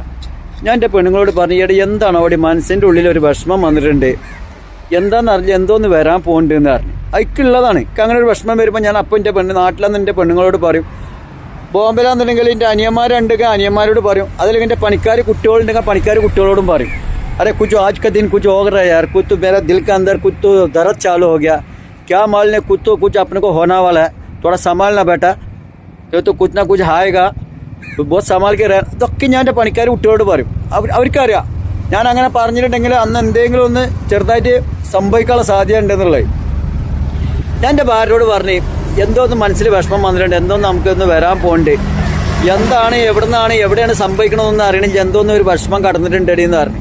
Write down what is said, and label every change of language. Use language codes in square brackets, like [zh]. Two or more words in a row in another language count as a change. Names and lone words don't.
[ml] ഞാൻ എൻ്റെ പെണ്ണുങ്ങളോട് പറഞ്ഞു, എടാ എന്താണ് അവിടെ മനസ്സിൻ്റെ ഉള്ളിൽ ഒരു വിഷമം വന്നിട്ടുണ്ട്, എന്താണെന്ന് അറിയില്ല, എന്തോന്ന് വരാൻ പോകുന്നുണ്ടെന്ന് പറഞ്ഞു. അതിക്കുള്ളതാണ്. എനിക്ക് അങ്ങനെ ഒരു വിഷമം വരുമ്പോൾ ഞാൻ അപ്പോൾ എൻ്റെ നാട്ടിലെന്ന് എൻ്റെ പെണ്ണുങ്ങളോട് പറയും. ബോംബെലാന്നുണ്ടെങ്കിൽ എൻ്റെ അനിയന്മാരുണ്ടെങ്കിൽ അനിയന്മാരോട് പറയും. അതിലെങ്കിൽ എൻ്റെ പണിക്കാർ കുട്ടികളുണ്ടെങ്കിൽ പണിക്കാർ കുട്ടികളോടും പറയും, [hi] अरे कुछ आज का दिन कुछ हो रहा है यार, कुछ तो मेरा दिल के अंदर कुछ तो दर्द चालू हो गया, क्या मालूम कुछ तो कुछ अपने को होने वाला है, थोड़ा संभालना बेटा, ये तो कुछ ना कुछ आएगा, तो बहुत संभाल के रह. [ml] ഇതൊക്കെ ഞാൻ എൻ്റെ പണിക്കാർ കുട്ടികളോട് പറയും. അവർക്കറിയാം ഞാൻ അങ്ങനെ പറഞ്ഞിട്ടുണ്ടെങ്കിൽ അന്ന് എന്തെങ്കിലും ഒന്ന് ചെറുതായിട്ട് സംഭവിക്കാനുള്ള സാധ്യത ഉണ്ടെന്നുള്ളത്. ഞാൻ എൻ്റെ ഭാര്യയോട് പറഞ്ഞു, എന്തോ ഒന്ന് മനസ്സിൽ വിഷമം വന്നിട്ടുണ്ട്, എന്തോന്ന് നമുക്കൊന്ന് വരാൻ പോകുന്നുണ്ട്, എന്താണ് എവിടെയാണ് സംഭവിക്കണമെന്ന് അറിയണമെങ്കിൽ എന്തോന്ന് ഒരു വിഷമം കടന്നിട്ടുണ്ടെടി എന്ന് പറഞ്ഞു.